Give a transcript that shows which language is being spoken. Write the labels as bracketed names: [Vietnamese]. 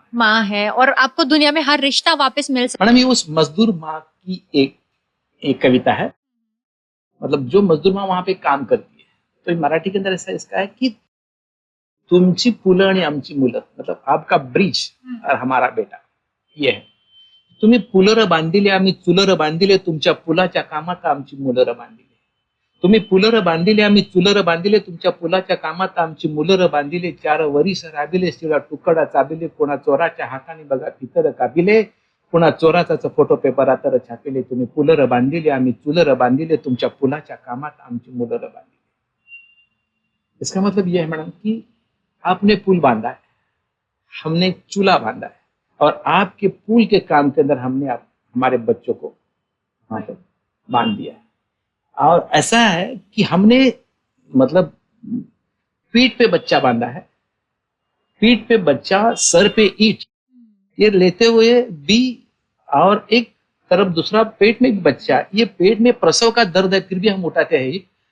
[Hindi] माँ है, और आपको दुनिया में हर रिश्ता वापस मिल सकता है। मैडम, ये उस मजदूर माँ की एक कविता है, मतलब जो मजदूर माँ वहां पे काम करती है, तो मराठी के अंदर ऐसा इसका है कि [Marathi] तुमची पुलं आणि आमची मुलं, [Hindi] मतलब आपका ब्रिज और हमारा बेटा, ये है। [Marathi] तुम्ही पुलर बांधिले, आम्ही चुलर बांधिले, तुमच्या पुलाच्या कामात आमची मुलर बांधिले। तुम्ही पुलर बांधिले, आम्ही चुलर बांधिले, तुमच्या पुलाच्या कामात आमची मुलर बांधिले। 4 वरीस राबिले, शिळा तुकडा चाबिले, कोणा चोराच्या हाताने बघा पितर कापिले, कोणा चोराचा फोटो पेपरात छापिले। तुम्ही पुलर बांधिले, आम्ही चुलर बांधिले, तुमच्या पुलाच्या कामात आमची मुलर बांधिले। [Hindi] इसका मतलब यह है मैडम कि आपने पुल बांधा है, हमने चूल्हा बांधा है, और आपके पुल के काम के अंदर हमने हमारे बच्चों को वहां पर बांध दिया है। और ऐसा है कि हमने मतलब पीठ पे बच्चा बांधा है, पीठ पे बच्चा, सर पे ईंट, ये लेते हुए भी, और एक तरफ दूसरा पेट में भी बच्चा, ये पेट में प्रसव का दर्द है, फिर भी हम उठाते हैं।